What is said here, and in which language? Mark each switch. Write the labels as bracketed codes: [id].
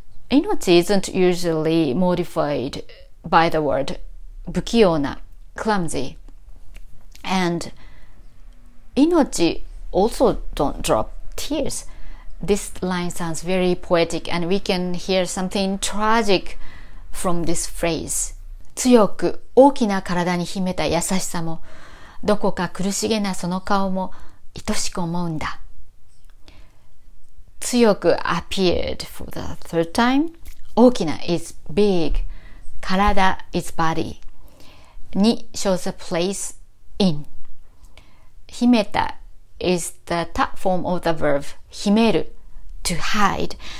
[en] 命 isn't usually modified by the word 不器用な clumsy, and 命 also don't drop tears. This line sounds very poetic, and we can hear something tragic from this phrase. [ja] 強く大きな体に秘めた優しさも、どこか苦しげなその顔も愛しく思うんだ。 [en] 強く appeared for the third time. 大きな is big. 体 is body. に shows a place in. 秘めた is the top form of the verb 秘める to hide.